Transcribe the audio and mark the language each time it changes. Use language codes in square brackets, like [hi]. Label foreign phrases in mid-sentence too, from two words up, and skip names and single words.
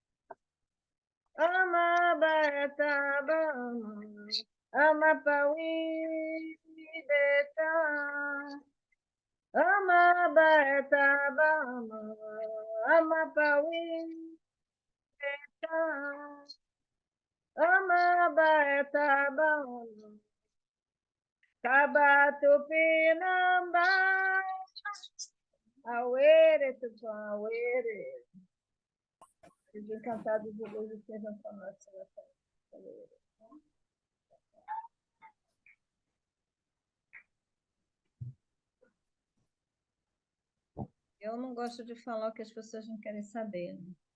[pt] Amabatabama, Amapawideta, Amabatabama, Amapawideta, Amabatabama, Kabatupinamba, Awere, Tupã, Awere. Os encantados de luz estejam conosco nessa noite. Eu não gosto de falar o que as pessoas não querem saber, né?